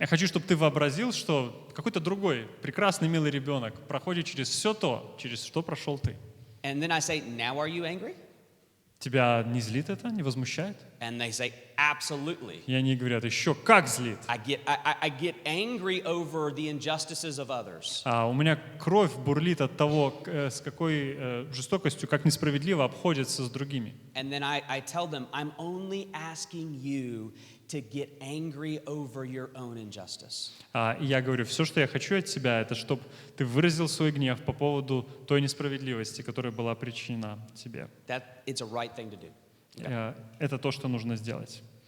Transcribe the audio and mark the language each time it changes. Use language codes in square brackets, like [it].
[ru] Я хочу, чтобы ты вообразил, что какой-то другой прекрасный, милый ребенок проходит через все то, через что прошел ты. [en] And then I say, now are you angry? [ru] Тебя не злит это, не возмущает? [en] And they say, absolutely. [ru] И они говорят, еще как злит. [en] I get angry over the injustices of others. [ru] У меня кровь бурлит от того, с какой жестокостью, как несправедливо обходятся с другими. [en] And then I tell them, I'm only asking you to get angry over your own injustice. [ru] И я говорю, все, что я хочу от тебя, это чтобы ты выразил свой гнев по поводу той несправедливости, которая была причинена тебе. [en] It's a right thing to do. Okay. [ru] Это то, что нужно сделать.